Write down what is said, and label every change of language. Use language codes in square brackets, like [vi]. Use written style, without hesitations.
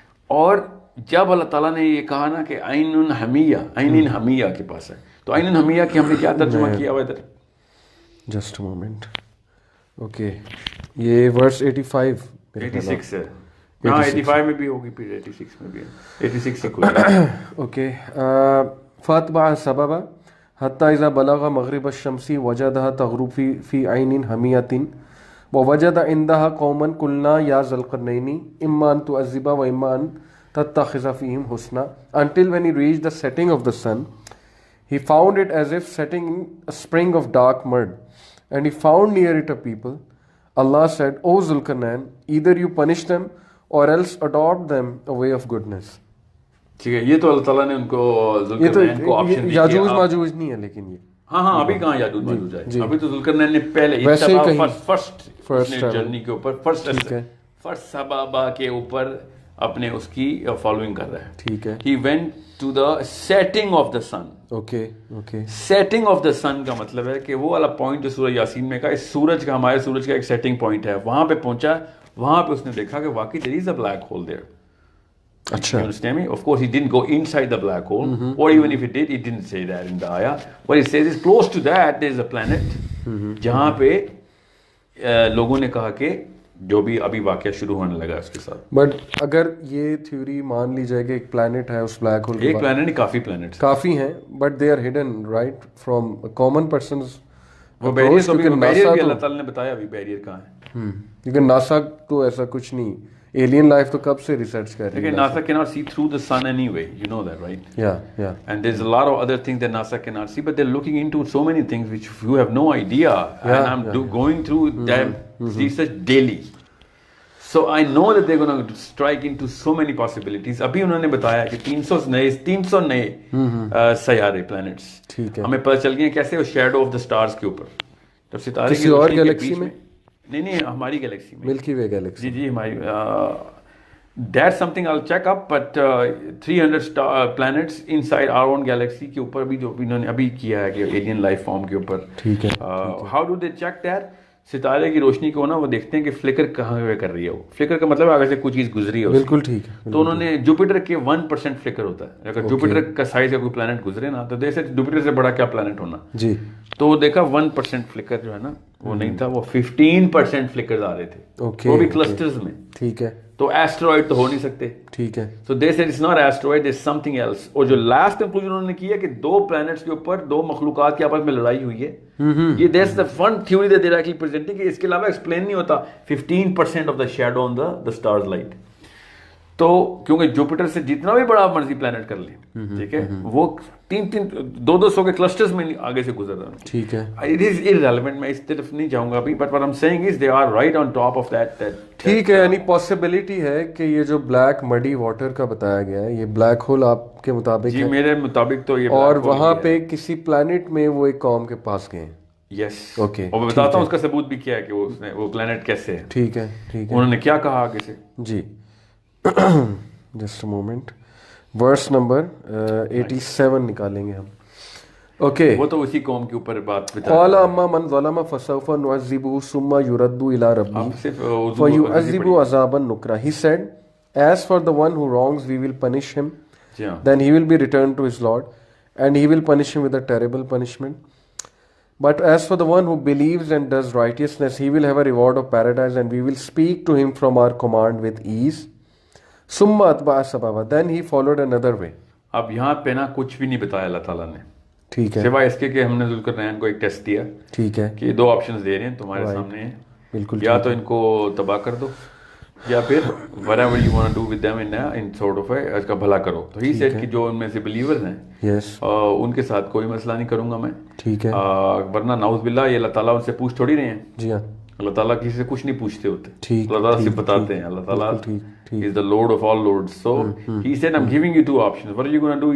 [ur] اور جب اللہ تعالیٰ نے یہ کہا نا کہ عین حمیہ کے پاس ہے, تو عین حمیہ کی ہم نے کیا ترجمہ کیا ہوا ادھر؟ [en] Just moment. Okay, یہ verse 85 [ur] ہے. ہاں 85 میں بھی ہوگی, پھر 86 میں بھی ہے. 86 سے کوئی. اوکے. [ar] فاتبع سببا حتی اذا بلغ مغرب الشمس وجدها تغرب في عین حمیۃ ووجد عندها قوما قلنا یا ذا القرنین اما ان تعذب واما ان تتخذ فیہم حسنا, [en] until when he reached the setting of the sun he found it as if setting in a spring of dark mud, and he found near it a people. Allah said, O Zulkarnain, either you punish them or else adopt them a way of goodness. [ur] ٹھیک ہے. یہ تو اللہ تعالیٰ نے ان کو ذوالقرنین کو option دیا. یاجوج ماجوج نہیں ہے لیکن یہ. ہاں ابھی کہاں یاجوج ماجوج ہے, ابھی تو ذوالقرنین نے پہلے فرسٹ جرنی کے اوپر فرسٹ سبابا کے اوپر اپنے اس کی فالوئنگ کر رہا ہے. ٹھیک ہے. [en] He went to the setting of the sun. [ur] Okay. [en] setting of the sun [ur] کا مطلب ہے کہ وہ والا پوائنٹ جو سورہ یاسین میں کا اس سورج کا, ہمارے سورج کا ایک سیٹنگ پوائنٹ ہے, وہاں پہ پہنچا. وہاں پہ اس نے دیکھا کہ واقعی [en] there is a black hole there. [ur] اچھا. [en] You understand me? Of course he didn't go inside the black hole, or even if he did, he didn't say that in the ayah. What he says is close to that there is a planet [ur] جہاں پہ لوگوں نے کہا کہ جو بھی ابھی واقعہ شروع ہونے لگا اس کے ساتھ. بٹ اگر یہ تھیوری مان لی جائے کہ ایک پلانٹ ہے اس بلیک ہول, ایک پلانٹ نہیں کافی پلانٹس کافی ہیں, [en] But they are hidden right from common persons. [ur] وہ بیریئر بھی اللہ تعالیٰ نے بتایا ابھی بیریئر کہاں ہے. لیکن ناسا تو ایسا کچھ نہیں, ایلین لائف تو کب سے ریسرچ کر رہی ہے. [en] لیکن NASA cannot see through the sun anyway, you know that, right? Yeah. And there's a lot of other things that NASA cannot see, but they're looking into so many things which you have no idea. Yeah, and I'm going through them research daily. So I know that they're going to strike into so many possibilities. [ur] ابھی انہوں نے بتایا کہ 300 نئے سیارے plants ہمیں پتہ چل گئے کیسے وہ [en] shadow of the stars [ur] کے اوپر. جب ستارے کسی اور گیلیکسی میں, نہیں ہماری گیلیکسی میں, ملکی وے گیلیکسی. جی ہماری. [en] That's something I'll check up, but 300 planets inside our own galaxy [ur] کے اوپر بھی جو انہوں نے ابھی کیا ہے کہ [en] alien life form کے اوپر. [ur] ٹھیک ہے. [en] How do they check that? [ur] ستارے کی روشنی کو نا وہ دیکھتے ہیں کہ فلکر کہاں پہ کر رہی ہے. وہ فلکر کا مطلب آگے سے کوئی چیز گزری ہے. بالکل ٹھیک ہے. تو انہوں نے جوپیٹر کے 1% فلکر ہوتا ہے. اگر جوپیٹر کا سائز کا کوئی پلانٹ گزرے نا تو جیسے جوپیٹر سے بڑا کیا پلانٹ ہونا. جی. تو وہ دیکھا 1% فلکر جو ہے نا وہ نہیں تھا, وہ 15% فلکرز آ رہے تھے, وہ بھی کلسٹرز میں. ٹھیک ہے. تو ایسٹرائڈ تو ہو نہیں سکتے. ٹھیک ہے. [en] So they said it's not asteroid, there's something else. [ur] اور جو لاسٹ کنکلوژن انہوں نے کیا کہ 2 planets کے اوپر 2 مخلوقات کے آپس میں لڑائی ہوئی ہے. [en] یہ that's the fun theory that they're actually presenting, [ur] کہ اس کے علاوہ ایکسپلین نہیں ہوتا [en] 15% of the shadow on the star's light. [ur] تو کیونکہ جوپیٹر سے جتنا بھی بڑا مرضی پلانٹ کر لیں, ٹھیک ہے, وہ 200 کے کلسٹرز میں آگے سے گزر رہا ہے. ٹھیک ہے. [en] It is irrelevant, [ur] میں اس طرف نہیں جاؤں گا ابھی, [en] but what I'm saying is they are right on top of that. [ur] ٹھیک ہے. یعنی پاسبلٹی ہے کہ یہ جو بلیک مڈی واٹر کا بتایا گیا ہے یہ بلیک ہول آپ کے مطابق جی میرے مطابق تو یہ, اور وہاں پہ کسی پلانٹ میں وہ ایک قوم کے پاس گئے ہیں. یس. اوکے. اور میں بتاتا ہوں اس کا ثبوت بھی کیا ہے کہ وہ پلانٹ کیسے ہے. ٹھیک ہے. ٹھیک ہے. انہوں نے کیا کہا آگے سے. جی just a moment. Verse number 87 نکالیں گے ہم. اوکے. وہ تو اسی قوم کے اوپر بات بتا. [ar] قال اما من ظلم فسوف نعذبه ثم يرد الى ربه فيعذبه عذابا نكرا. [en] He said, as for the one who wrongs we will punish him, then he will be returned to his Lord and he will punish him with a terrible punishment. But as for the one who believes and does righteousness, he will have a reward of paradise and we will speak to him from our command with ease. [ar] ثم اتبع سببا, [en] then he followed another way. [ur] اب یہاں پہ نا کچھ بھی نہیں بتایا اللہ تعالیٰ نے. ٹھیک ہے. سوائے اس کے کہ ہم نے ذوالقرنین کو ایک ٹیسٹ دیا. ٹھیک ہے. کہ 2 آپشنز دے رہے ہیں تمہارے سامنے ہیں. بالکل. یا تو ان کو تباہ کر دو یا پھر [en] whatever you want to do with them in sort of [ur] اس کا بھلا کرو. تو ہی said کہ جو ان میں سے believers ہیں ان کے ساتھ کوئی مسئلہ نہیں کروں گا میں. ٹھیک ہے. ورنہ نعوذ باللہ یہ اللہ تعالیٰ ان سے پوچھ تھوڑی رہے ہیں. جی ہاں. اللہ تعالیٰ کسی سے کچھ نہیں پوچھتے ہوتے. اللہ تعالیٰ سے بتاتے ہیں. [en] اللہ تعالیٰ is the Lord of all lords. So he said I'm giving you two options. What are you going to do?